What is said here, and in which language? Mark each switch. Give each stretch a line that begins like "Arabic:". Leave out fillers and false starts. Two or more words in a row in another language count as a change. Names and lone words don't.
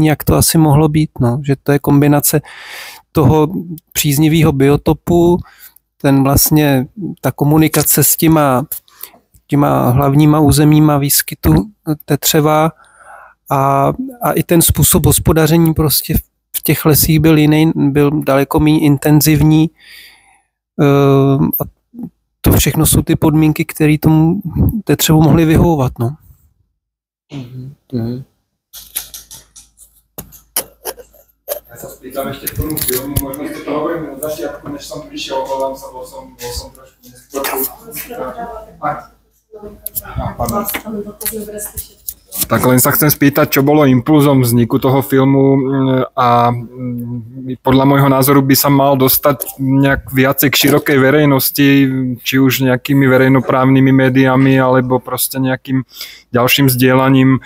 Czech: jak to asi mohlo být, no, že to je kombinace toho příznivého biotopu, ten vlastně, ta komunikace s těma hlavníma územíma výskytu tetřeva a i ten způsob hospodaření prostě v těch lesích byl jiný, byl daleko méně intenzivní a to všechno jsou ty podmínky, které tomu tetřevu mohly vyhovovat, no.
Slovak: Ja sa spýtam ešte k tomu filmu, možno ste to hovorili na začiatku, než som prišiel, volám sa, bol som trošku neskôr. Tak len sa chcem spýtať, čo bolo impulzom vzniku toho filmu a podľa môjho názoru by sa mal dostať nejak viacej k širokej verejnosti, či už nejakými verejnoprávnymi médiami, alebo proste nejakým ďalším zdieľaním.